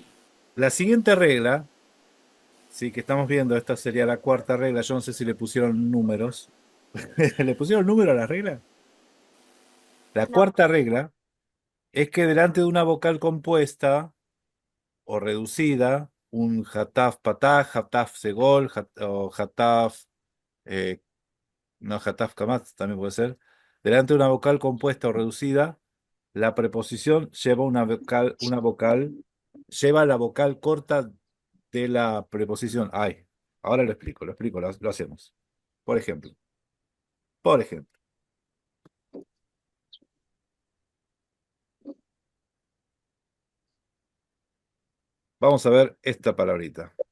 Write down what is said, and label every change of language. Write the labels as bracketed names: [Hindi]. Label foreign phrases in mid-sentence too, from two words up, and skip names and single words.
[Spanish] La siguiente regla, sí, que estamos viendo, esta sería la cuarta regla. Yo no sé si le pusieron números. ¿Le pusieron número a la regla? La No. cuarta regla es que delante de una vocal compuesta o reducida, un [Hebrew] חטף פתח, חטף סגול, [Spanish] o hataf, no, [Hebrew] חטף קמץ [Spanish] también puede ser, delante de una vocal compuesta o reducida, la preposición lleva lleva la vocal corta de la preposición. Ay, ahora lo explico, lo hacemos. Por ejemplo, vamos a ver esta palabrita.